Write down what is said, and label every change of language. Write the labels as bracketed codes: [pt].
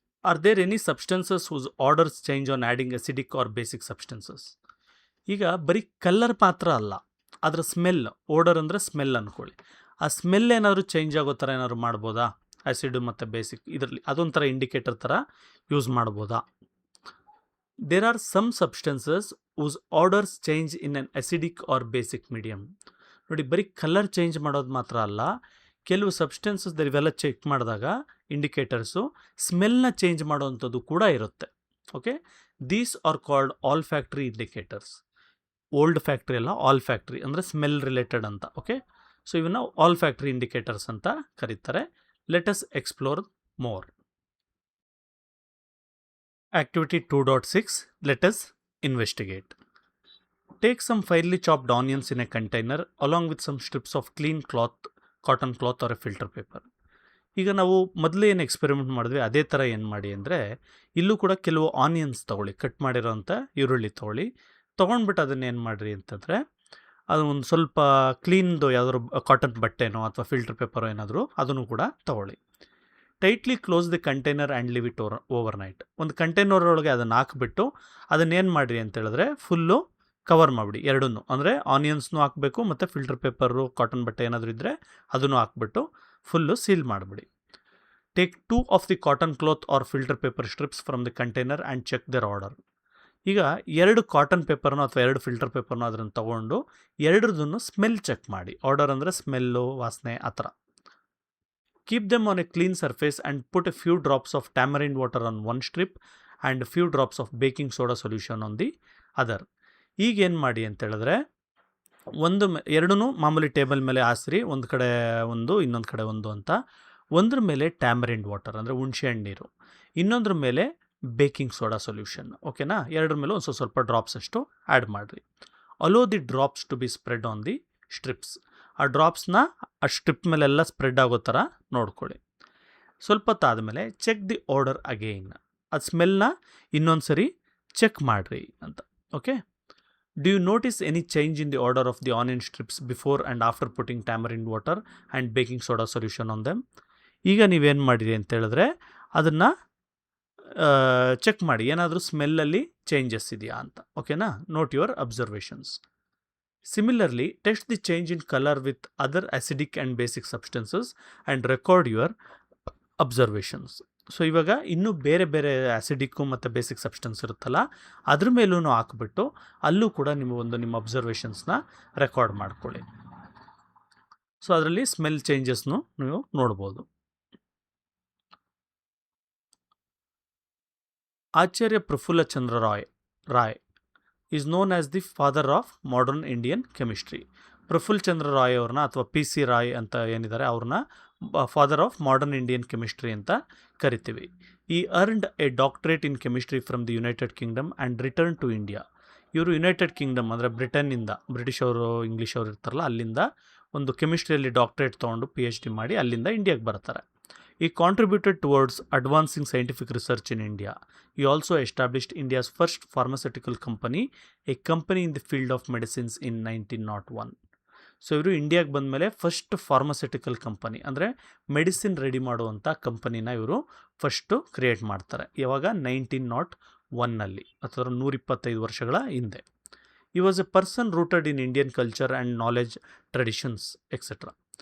[en] Are there any substances whose orders change on adding acidic or basic substances? [kn] ಈಗ ಬರೀ colour ಮಾತ್ರ ಅಲ್ಲ, ಅದರ ಸ್ಮೆಲ್, ಓಡರ್ ಅಂದರೆ ಸ್ಮೆಲ್ ಅಂದ್ಕೊಳ್ಳಿ. ಆ ಸ್ಮೆಲ್ ಏನಾದರೂ ಚೇಂಜ್ ಆಗೋ ಥರ ಏನಾದ್ರು ಮಾಡ್ಬೋದಾ? ಆ್ಯಸಿಡ್ ಮತ್ತು ಬೇಸಿಕ್ ಇದರಲ್ಲಿ ಅದೊಂಥರ ಇಂಡಿಕೇಟರ್ ಥರ ಯೂಸ್ ಮಾಡ್ಬೋದಾ? [en] There are some substances whose orders change in an acidic or basic medium. [kn] ನೋಡಿ, ಬರೀ ಕಲರ್ ಚೇಂಜ್ ಮಾಡೋದು ಮಾತ್ರ ಅಲ್ಲ, ಕೆಲವು ಸಬ್ಸ್ಟೆನ್ಸಸ್ ಇವೆಲ್ಲ ಚೆಕ್ ಮಾಡಿದಾಗ ಇಂಡಿಕೇಟರ್ಸು ಸ್ಮೆಲ್ನ ಚೇಂಜ್ ಮಾಡೋವಂಥದ್ದು ಕೂಡ ಇರುತ್ತೆ. Okay, [en] These are called all factory indicators. [kn] Old factory ಅಲ್ಲ, ಆಲ್ ಫ್ಯಾಕ್ಟ್ರಿ ಅಂದರೆ ಸ್ಮೆಲ್ ರಿಲೇಟೆಡ್ ಅಂತ. ಓಕೆ, ಸೊ ಇವನ್ನ ಆಲ್ ಫ್ಯಾಕ್ಟ್ರಿ ಇಂಡಿಕೇಟರ್ಸ್ ಅಂತ ಕರೀತಾರೆ. [en] Let us explore more. Activity 2.6, let us investigate. Take some finely chopped onions in a container along with some strips of clean cloth, cotton cloth or a filter paper. [kn] ಈಗ ನಾವು ಮೊದಲು ಏನು experiment ಮಾಡಿದ್ವಿ ಅದೇ ಥರ ಏನು ಮಾಡಿ ಅಂದರೆ, ಇಲ್ಲೂ ಕೂಡ ಕೆಲವು ಆನಿಯನ್ಸ್ ತೊಗೊಳ್ಳಿ, ಕಟ್ ಮಾಡಿರೋಂಥ ಈರುಳ್ಳಿ ತೊಗೊಂಡ್ಬಿಟ್ಟು ಅದನ್ನೇನು ಮಾಡಿರಿ ಅಂತಂದರೆ, ಅದು ಒಂದು ಸ್ವಲ್ಪ ಕ್ಲೀನ್ದು ಯಾವ್ದಾದ್ರು ಕಾಟನ್ ಬಟ್ಟೆನೋ ಅಥವಾ ಫಿಲ್ಟರ್ ಪೇಪರೋ ಏನಾದರೂ ಅದನ್ನು ಕೂಡ ತೊಗೊಳ್ಳಿ. [en] Tightly close the container and leave it overnight. [kn] ಒಂದು ಕಂಟೈನರ್ ಒಳಗೆ ಅದನ್ನು ಹಾಕಿಬಿಟ್ಟು ಅದನ್ನೇನು ಮಾಡಿರಿ ಅಂತ ಹೇಳಿದ್ರೆ ಫುಲ್ಲು ಕವರ್ ಮಾಡಿಬಿಡಿ ಎರಡನ್ನೂ. ಅಂದರೆ ಆನಿಯನ್ಸ್ನೂ ಹಾಕಬೇಕು ಮತ್ತು ಫಿಲ್ಟರ್ ಪೇಪರು, ಕಾಟನ್ ಬಟ್ಟೆ ಏನಾದರೂ ಇದ್ದರೆ ಅದನ್ನು ಹಾಕ್ಬಿಟ್ಟು ಫುಲ್ಲು ಸೀಲ್ ಮಾಡಿಬಿಡಿ. [en] Take 2 of the cotton cloth or filter paper strips from the container and check their order. [kn] ಈಗ 2 ಕಾಟನ್ ಪೇಪರ್ನೋ ಅಥವಾ 2 ಫಿಲ್ಟರ್ ಪೇಪರ್ನೋ ಅದನ್ನು ತೊಗೊಂಡು ಎರಡರದನ್ನು ಸ್ಮೆಲ್ ಚೆಕ್ ಮಾಡಿ. ಆರ್ಡರ್ ಅಂದರೆ ಸ್ಮೆಲ್ಲು, ವಾಸನೆ ಆ ಥರ. [en] Keep them on a clean surface and put a few drops of tamarind water on one strip and a few drops of baking soda solution on the other. [kn] ಈಗ ಏನು ಮಾಡಿ ಅಂತ ಹೇಳಿದ್ರೆ, ಎರಡೂ ಮಾಮೂಲಿ ಟೇಬಲ್ ಮೇಲೆ ಹಾಸ್ರಿ, ಒಂದು ಕಡೆ ಒಂದು ಇನ್ನೊಂದು ಕಡೆ ಒಂದು ಅಂತ. ಒಂದ್ರ ಮೇಲೆ ಟ್ಯಾಮರಿಂಡ್ ವಾಟರ್ ಅಂದರೆ ಹುಣಸೆಹಣ್ಣು ನೀರು, ಇನ್ನೊಂದ್ರ ಮೇಲೆ ಬೇಕಿಂಗ್ ಸೋಡಾ ಸೊಲ್ಯೂಷನ್. ಓಕೆನಾ? ಎರಡರ ಮೇಲೆ ಒಂದು ಸ್ವಲ್ಪ ಡ್ರಾಪ್ಸ್ ಅಷ್ಟು ಆ್ಯಡ್ ಮಾಡಿರಿ. [en] Allow the drops to be spread on the strips. [kn] ಆ ಡ್ರಾಪ್ಸ್ನ ಆ ಸ್ಟ್ರಿಪ್ ಮೇಲೆಲ್ಲ ಸ್ಪ್ರೆಡ್ ಆಗೋ ಥರ ನೋಡ್ಕೊಳ್ಳಿ. ಸ್ವಲ್ಪ ಹೊತ್ತಾದಮೇಲೆ [en] Check the order again. [kn] ಅದು ಸ್ಮೆಲ್ನ ಇನ್ನೊಂದು ಸರಿ ಚೆಕ್ ಮಾಡಿರಿ ಅಂತ. [en] Okay, do you notice any change in the order of the onion strips before and after putting tamarind water and baking soda solution on them? [kn] ಈಗ ನೀವೇನು ಮಾಡಿರಿ ಅಂತ ಹೇಳಿದ್ರೆ ಅದನ್ನು ಚೆಕ್ ಮಾಡಿ, ಏನಾದರೂ ಸ್ಮೆಲ್ಲಲ್ಲಿ ಚೇಂಜಸ್ ಇದೆಯಾ ಅಂತ. [en] ಓಕೆನಾ? Note your observations. Similarly, test the change in color with other acidic and basic substances and record your observations. [kn] So ಇವಾಗ ಇನ್ನೂ ಬೇರೆ ಬೇರೆ ಆ್ಯಸಿಡಿಕ್ಕು ಮತ್ತು ಬೇಸಿಕ್ ಸಬ್ಸ್ಟೆನ್ಸ್ ಇರುತ್ತಲ್ಲ, ಅದ್ರ ಮೇಲೂ ಹಾಕ್ಬಿಟ್ಟು ಅಲ್ಲೂ ಕೂಡ ನಿಮ್ಮ ಅಬ್ಸರ್ವೇಷನ್ಸ್ನ ರೆಕಾರ್ಡ್ ಮಾಡ್ಕೊಳ್ಳಿ. ಸೊ ಅದರಲ್ಲಿ ಸ್ಮೆಲ್ ಚೇಂಜಸ್ನು ನೀವು ನೋಡ್ಬೋದು. [en] Acharya Prafulla Chandra Ray is known as the father of modern Indian chemistry. [kn] Praful ಚಂದ್ರ ರಾಯ್ ಅವ್ರನ್ನ ಅಥವಾ PC ರಾಯ್ ಅಂತ ಏನಿದ್ದಾರೆ ಅವ್ರನ್ನ father of modern Indian chemistry ಅಂತ ಕರಿತೀವಿ. [en] He earned a doctorate in chemistry from the United Kingdom and return to India. [kn] ಇವರು ಯುನೈಟೆಡ್ ಕಿಂಗ್ಡಮ್ ಅಂದರೆ ಬ್ರಿಟನ್ನಿಂದ, ಬ್ರಿಟಿಷ್ ಅವರು ಇಂಗ್ಲೀಷ್ ಅವರು ಇರ್ತಾರಲ್ಲ ಅಲ್ಲಿಂದ ಒಂದು ಕೆಮಿಸ್ಟ್ರಿಯಲ್ಲಿ ಡಾಕ್ಟರೇಟ್ ತೊಗೊಂಡು PhD ಮಾಡಿ ಅಲ್ಲಿಂದ ಇಂಡಿಯಾಗೆ ಬರ್ತಾರೆ. [en] He contributed towards advancing scientific research in India. He also established India's first pharmaceutical company, a company in the field of medicines in 1901. [kn] So ಇವರು ಇಂಡಿಯಾಗೆ ಬಂದಮೇಲೆ ಫಸ್ಟ್ ಫಾರ್ಮಸ್ಯೂಟಿಕಲ್ ಕಂಪನಿ ಅಂದರೆ ಮೆಡಿಸಿನ್ ರೆಡಿ ಮಾಡುವಂಥ ಕಂಪನಿನ ಇವರು ಫಸ್ಟು ಕ್ರಿಯೇಟ್ ಮಾಡ್ತಾರೆ. ಯಾವಾಗ 1901 ಅಥವಾ 125 ವರ್ಷಗಳ ಹಿಂದೆ. [en] He was a person rooted in Indian culture and knowledge traditions etcetera.